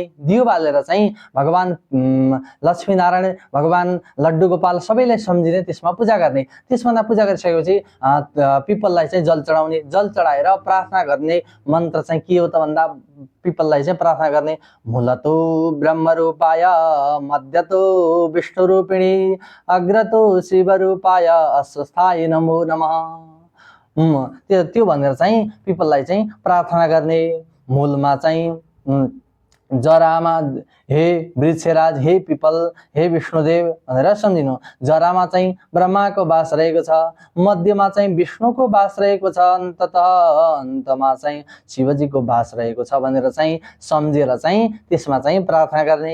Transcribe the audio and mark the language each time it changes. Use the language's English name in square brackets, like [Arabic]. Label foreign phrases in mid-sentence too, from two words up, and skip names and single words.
[Nepali] दियो बालेर चाहिँ भगवान लक्ष्मी नारायण, भगवान लड्डु गोपाल सबैलाई सम्झिने, त्यसमा पूजा गर्ने। त्यसभन्दा पूजा गरिसकेपछि पिपललाई चाहिँ जल चढाउने। जल चढाएर प्रार्थना गर्ने मन्त्र चाहिँ के हो त भन्दा, पिपललाई चाहिँ प्रार्थना गर्ने। [Sanskrit] मूलतो ब्रह्मरूपाय मध्यतो विष्णुरूपिणी अग्रतो शिवरूपाय अस्वस्थाय नमो नमः। [Nepali] त्यो भनेर चाहिँ पिपललाई चाहिँ प्रार्थना गर्ने। मूलमा चाहिँ जरामा हे वृक्षराज, हे पिपल, हे विष्णुदेव भनेर सम्झिनु। जरामा चाहिँ ब्रह्माको वास रहेको छ, मध्यमा चाहिँ विष्णुको वास रहेको छ, अन्तमा चाहिँ शिवजीको वास रहेको छ भनेर चाहिँ सम्झेर चाहिँ त्यसमा चाहिँ प्रार्थना गर्ने।